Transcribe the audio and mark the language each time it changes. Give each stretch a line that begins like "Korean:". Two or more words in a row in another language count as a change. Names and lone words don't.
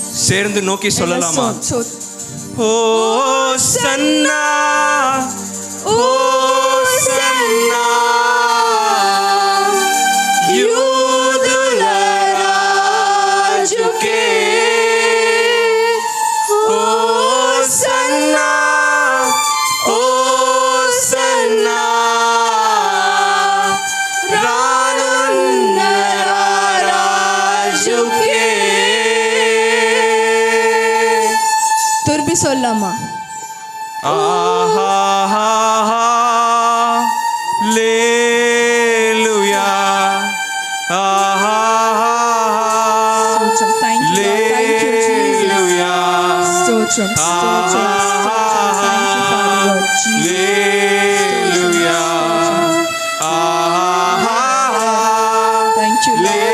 Tamil: சேர்ந்து நோக்கி சொல்லலாமா? So,
English: Hosanna, Hosanna,
Telugu: యూదుల రాజుకే.
English: Hosanna, Hosanna,
Telugu: రానున్న రాజుకే.
Tamil: திருப்பி சொல்லாமா?
English: Hallelujah. Stotram. Thank you, Lord. Thank you, Jesus.
Telugu: స్తోత్రం స్తోత్రం స్తోత్రం.
English: Thank you, Father, Lord Jesus. Thank you, Lord.